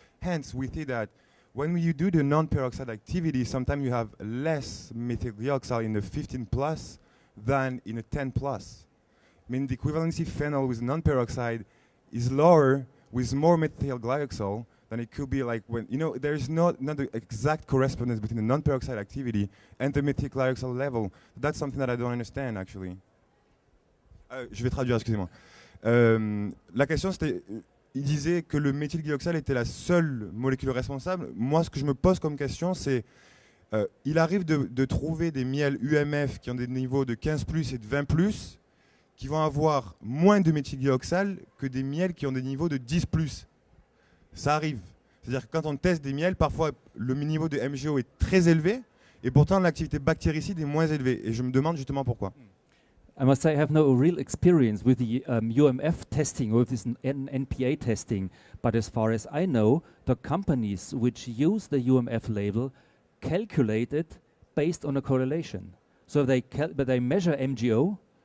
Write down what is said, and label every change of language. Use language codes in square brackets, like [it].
[en] Hence, we see that when you do the non-peroxide activity, sometimes you have less methylglyoxal in the 15 plus than in a 10 plus. I mean, the equivalency phenol with non-peroxide is lower with more methylglyoxal than it could be like when, you know, there's not the exact correspondence between the non-peroxide activity and the methylglyoxal level. That's something that I don't understand, actually. [fr] Je vais traduire, excusez-moi. La question, c'était, il disait que le méthylglyoxal était la seule molécule responsable. Moi, ce que je me pose comme question, c'est, il arrive de trouver des miels UMF qui ont des niveaux de 15 plus et de 20 plus, qui vont avoir moins de méthylglyoxal que des miels qui ont des niveaux de 10 plus. Ça arrive. C'est-à-dire que quand on teste des miels, parfois le niveau de MGO est très élevé et pourtant l'activité bactéricide est moins élevée. Et je me demande justement pourquoi. [en] I must say I have no real experience with the UMF testing or with this NPA testing, but as far as I know, the companies which use the UMF label calculate it based on a correlation. So they measure MGO